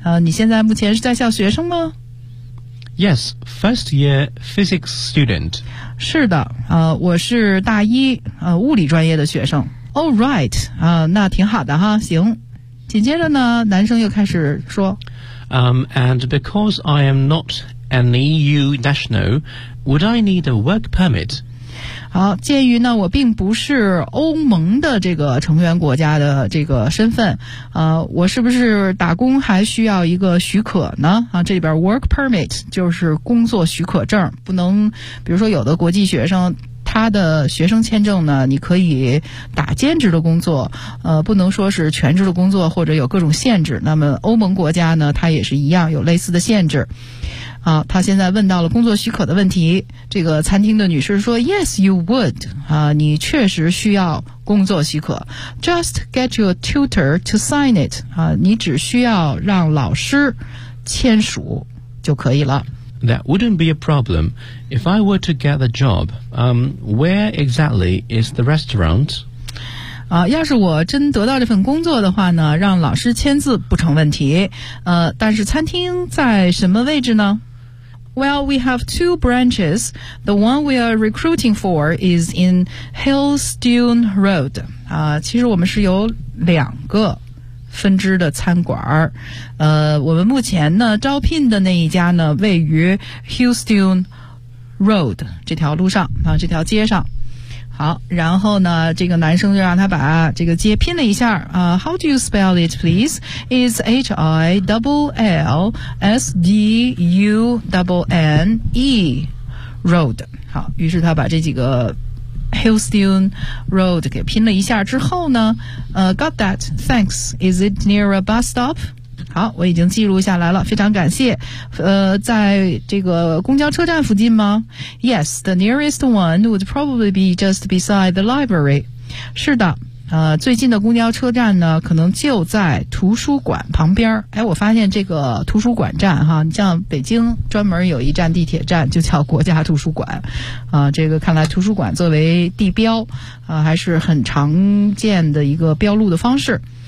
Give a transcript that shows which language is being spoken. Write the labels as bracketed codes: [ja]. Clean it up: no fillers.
[zh] 你现在目前是在校学生吗？ [en] Yes, first year physics student. [zh] 是的，我是大一，物理专业的学生。 All right, 那挺好的哈，行。紧接着呢，男生又开始说。 [en] And because I am not an EU national, would I need a work permit? [zh] 好，鉴于呢我并不是欧盟的这个成员国家的这个身份，我是不是打工还需要一个许可呢？这里边 work permit 就是工作许可证，不能，比如说有的国际学生他的学生签证呢你可以打兼职的工作，不能说是全职的工作或者有各种限制，那么欧盟国家呢他也是一样有类似的限制。好，他现在问到了工作许可的问题。这个餐厅的女士说 ： “Yes, you would. 你确实需要工作许可。 [en] Just get your tutor to sign it. [zh] 你只需要让老师签署就可以了。 [en] That wouldn't be a problem if I were to get the job. Where exactly is the restaurant? [zh] 要是我真得到这份工作的话呢，让老师签字不成问题。但是餐厅在什么位置呢？” [en] Well, we have two branches. The one we are recruiting for is in Hillstone Road. [zh] 其实我们是有两个分支的餐馆。我们目前呢招聘的那一家呢位于 Hillstone Road 这条路上啊，这条街上。好，然后呢这个男生就让他把这个街拼了一下。 [en] How do you spell it, please? It's Hillstone Road. [zh] 好，于是他把这几个 Hillstone Road 给拼了一下之后呢， got that, thanks. [en] Is it near a bus stop? [zh] 好，我已经记录下来了，非常感谢。在这个公交车站附近吗？ [en] Yes, the nearest one would probably be just beside the library. [zh] 是的，最近的公交车站呢可能就在图书馆旁边。哎，我发现这个图书馆站哈，你像北京专门有一站地铁站就叫国家图书馆。这个看来图书馆作为地标还是很常见的一个标路的方式。